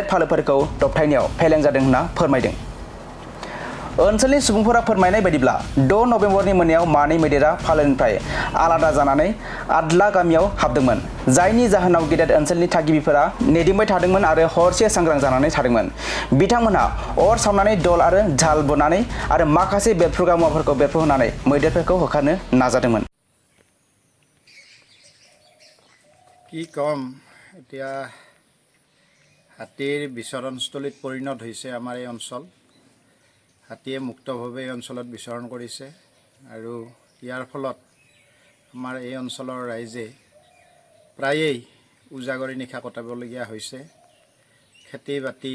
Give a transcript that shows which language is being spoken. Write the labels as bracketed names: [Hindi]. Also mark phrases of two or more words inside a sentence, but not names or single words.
[Bodo] फालोफोरखौ दबथायनायाव फेलें जादों होनना फोरमायदों ओनसोलनि सुबुंफोरा फोरमायनाय बायदिब्ला 6 नभेम्बरनि मोनायाव मानै मैदेरा फालोनिफ्राय आलादा जानानै आदला गामियाव हाबदोंमोन जायनि जाहोनाव गेदेर ओनसोलनि थागिबिफोरा नेदिमबाय थादोंमोन आरो हरसे सांग्रां जानानै थादोंमोन बिथांमोनहा अर सावनानै दल आरो झाल बनानै आरो माखासे बेरफ्रुग्रा मुवाफोरखौ बेरफ्रुहोनानै मैदेरफोरखौ होखारनो नाजादोंमोन [Assamese] কি কম এতিয়া হাতীৰ বিচৰণস্থলীত পৰিণত হৈছে আমাৰ এই অঞ্চল হাতীয়ে মুক্তভাৱে এই অঞ্চলত বিচৰণ কৰিছে আৰু ইয়াৰ ফলত আমাৰ এই অঞ্চলৰ ৰাইজে প্ৰায়েই উজাগৰি নিশা কটাবলগীয়া হৈছে খেতি বাতি